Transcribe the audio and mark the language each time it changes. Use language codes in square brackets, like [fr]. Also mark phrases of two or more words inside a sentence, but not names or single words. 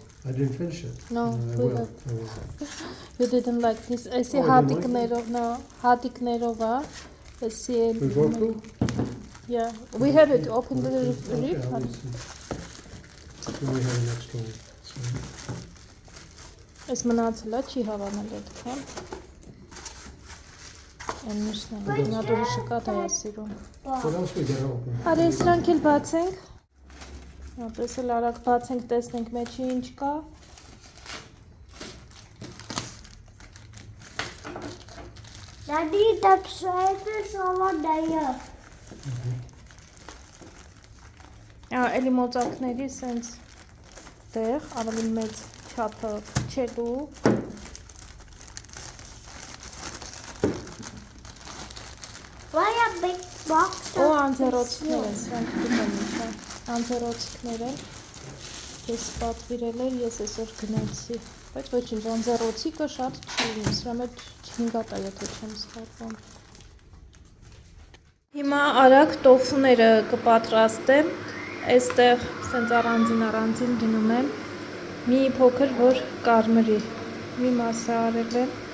[en] I didn't finish it. No, I we will. have. I will. You didn't like this. I see Oh, I didn't like hatiknerov. No, hatiknerova. Let's see. We go through? Yeah, we have it. Open the Okay, rib. I'll listen. Then we have an extra one. So, [hy] Այս մնացել է, չի հավանել այդքան։ Այն մյուսն է, նա դուրը շկատ է սիրում։ [en] what else we gotta open? [hy] Արի սրանք էլ բացենք։ Ապես էլ արագ բացենք, տեսնենք մեջի ինչ կա։ [en] Daddy, that shelf is over there. [hy] Էլի մոծակների սենց տեղ, ավելի մեծ չափը չելու։ [en] Why a big box? [hy] Ու անձեռոցքներ են, սրանք դուքան ինչա, անձեռոցքներ են, ես պատվիրել էր, ես այսօր գնացի, բայց ոչինչ, անձեռոցիկը շատ չի, սրա մեջ 5 է, եթե չեմ սխալվում։ Հիմա արագ տոֆուները կպատրաստեմ, այստեղ սենց առանձին դնում եմ, մի փոքր որ կարմրի, մի մասը արել եմ,